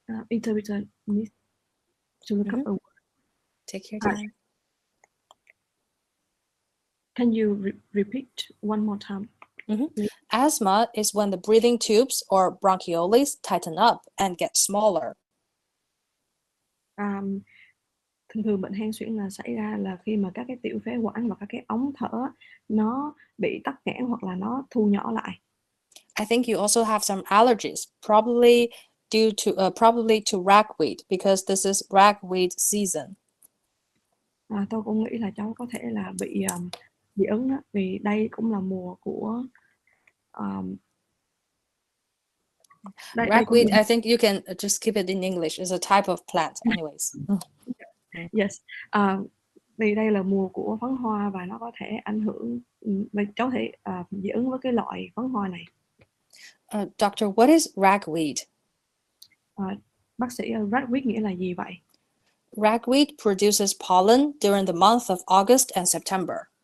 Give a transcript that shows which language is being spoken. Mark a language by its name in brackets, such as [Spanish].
[English] Interpreter needs to look up a word. Take your Right. time. Can you repeat one more time? Asthma is when the breathing tubes or bronchioles tighten up and get smaller. [Vietnamese] Thường thường bệnh hen suyễn là xảy ra là khi mà các cái tiểu phế quản và các cái ống thở nó bị tắc nghẽn hoặc là nó thu nhỏ lại. [English] I think you also have some allergies, probably to ragweed because this is ragweed season. [Vietnamese] Tôi cũng nghĩ là cháu có thể là bị dị ứng đó, vì đây cũng là mùa của [English] Ragweed, I think you can just keep it in English. It's a type of plant, anyways. Yes. [Vietnamese] Vì đây là mùa của phấn hoa và nó có thể ảnh hưởng, cháu thể dị ứng với cái loại phấn hoa này. [English] Doctor, what is ragweed? [Vietnamese] Bác sĩ, ragweed nghĩa là gì vậy? [English] Ragweed produces pollen during the month of August and September.